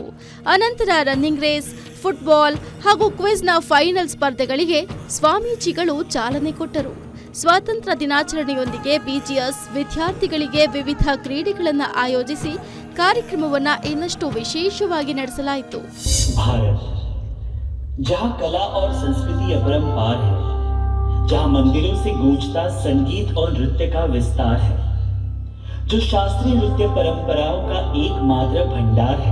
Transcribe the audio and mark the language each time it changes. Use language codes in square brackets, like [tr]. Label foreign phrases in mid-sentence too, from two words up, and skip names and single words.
[kn] ಅನಂತರ [en] running race, [kn] ಫುಟ್ಬಾಲ್ ಹಾಗೂ ಕ್ವಿಜ್ನ ಫೈನಲ್ ಸ್ಪರ್ಧೆಗಳಿಗೆ ಸ್ವಾಮೀಜಿಗಳು ಚಾಲನೆ ಕೊಟ್ಟರು. ಸ್ವಾತಂತ್ರ್ಯ ದಿನಾಚರಣೆಯೊಂದಿಗೆ ಬಿಜಿಎಸ್ ವಿದ್ಯಾರ್ಥಿಗಳಿಗೆ ವಿವಿಧ ಕ್ರೀಡೆಗಳನ್ನು ಆಯೋಜಿಸಿ ಕಾರ್ಯಕ್ರಮವನ್ನು ಇನ್ನಷ್ಟು ವಿಶೇಷವಾಗಿ ನಡೆಸಲಾಯಿತು. [hi] भारत जहाँ कला और संस्कृति अपरंपार है, जहाँ मंदिरों से गूंजता संगीत और नृत्य का विस्तार है, जो शास्त्रीय नृत्य परंपराओं का एकमात्र भंडार है.